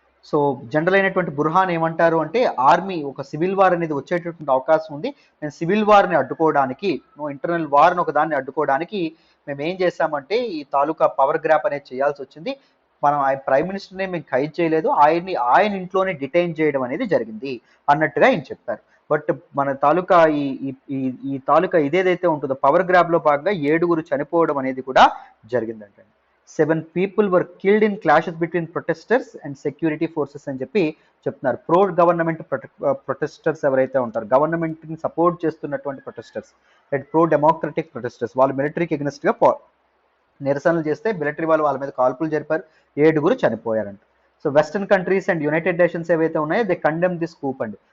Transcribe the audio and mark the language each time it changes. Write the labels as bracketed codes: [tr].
[te] So general అయినటువంటి Burhan ఏమంటారు అంటే ఆర్మీ ఒక సివిల్ వార్ అనేది వచ్చేటటువంటి అవకాశం ఉంది, నేను సివిల్ వార్ని అడ్డుకోవడానికి, ఇంటర్నల్ వార్ని ఒక దాన్ని అడ్డుకోవడానికి మేము ఏం చేశామంటే ఈ తాలూకా పవర్ గ్రాప్ అనేది చేయాల్సి వచ్చింది. మనం ఆ ప్రైమ్ మినిస్టర్ని మేము ఖైదు చేయలేదు, ఆయన ఇంట్లోనే డిటైన్ చేయడం అనేది జరిగింది అన్నట్టుగా ఆయన చెప్పారు. బట్ మన తాలూకా ఈ తాలూకా ఇదేదైతే ఉంటుందో పవర్ గ్రాబ్లో భాగంగా 7 చనిపోవడం అనేది కూడా జరిగిందంటే. [en] 7 people were killed in clashes between protesters and security forces [te] అని చెప్పి చెప్తున్నారు. ప్రో గవర్నమెంట్ ప్రొటెస్టర్స్ ఎవరైతే ఉంటారు, గవర్నమెంట్ని సపోర్ట్ చేస్తున్నటువంటి protesters, and pro democratic protesters, వాళ్ళు మిలిటరీకి ఎగ్నెస్ట్గా నిరసనలు చేస్తే మిలిటరీ వాళ్ళు వాళ్ళ మీద కాల్పులు జరిపారు, 7 చనిపోయారంట. [en] so western countries and United Nations [te] ఏవైతే ఉన్నాయో [en] They condemn this coup అండి.